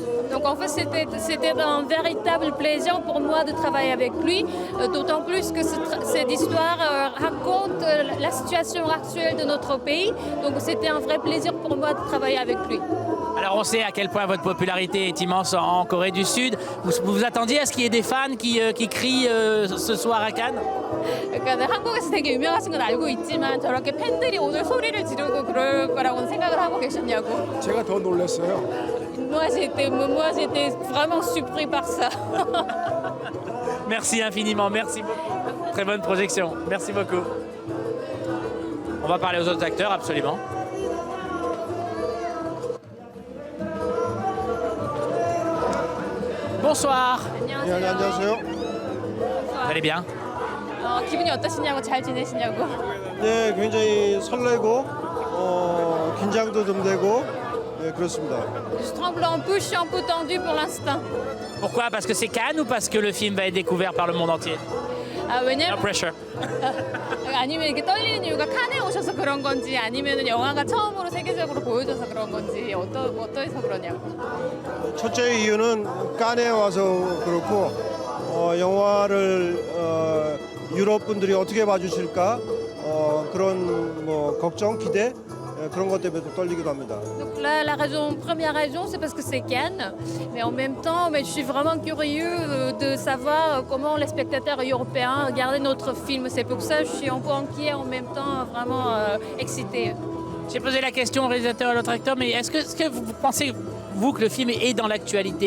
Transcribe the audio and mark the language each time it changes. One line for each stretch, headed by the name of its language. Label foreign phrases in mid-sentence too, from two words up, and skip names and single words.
French: Donc en fait c'était un véritable plaisir pour moi de travailler avec lui, d'autant plus que cette histoire raconte la situation actuelle de notre pays. Donc c'était un vrai plaisir pour moi de travailler avec lui. Alors on sait à quel point votre popularité est immense en Corée du Sud. Vous vous attendiez à ce qu'il y ait des fans qui crient ce soir à Cannes?
Korean: 그러니까 한국에서 되게 유명하신 건 알고 있지만 저렇게 팬들이 오늘 소리를 지르고 그럴 거라고는 생각을 하고 계셨냐고. 제가 더 놀랐어요.
French: Moi j'étais vraiment surpris par ça. Merci infiniment, merci beaucoup. Très bonne projection, merci beaucoup. On va parler aux autres acteurs, absolument. Bonsoir.
Korean: 안녕하세요.
French: Vous allez bien?
Korean: 기분이 어떠시냐고, 잘 지내시냐고. 네, 굉장히 설레고 긴장도 좀 되고 그렇습니다.
French: Je tremble un peu, je suis un peu tendue pour l'instant. Pourquoi? Parce que c'est Cannes ou parce que le film va être découvert par le monde entier?
English: No
Korean: 왜냐면
English: pressure.
Korean: 아니면 이렇게 떨리는 이유가 칸에 오셔서 그런 건지 아니면 영화가 처음으로 세계적으로 보여줘서 그런 건지 어떠해서 그러냐고. 첫째 이유는 칸에 와서 그렇고 영화를 유럽 분들이 어떻게 봐주실까 그런 걱정, 기대 그런 것 때문에 또 떨리기도 합니다.
French: Donc là, première raison, c'est parce que c'est Cannes, mais en même temps, je suis vraiment curieux de savoir comment les spectateurs européens regardaient notre film. C'est pour ça que je suis un peu inquiet, en même temps vraiment excitée. J'ai posé la question au réalisateur et à l'autre acteur, mais est-ce que vous pensez, vous, que le film est dans l'actualité?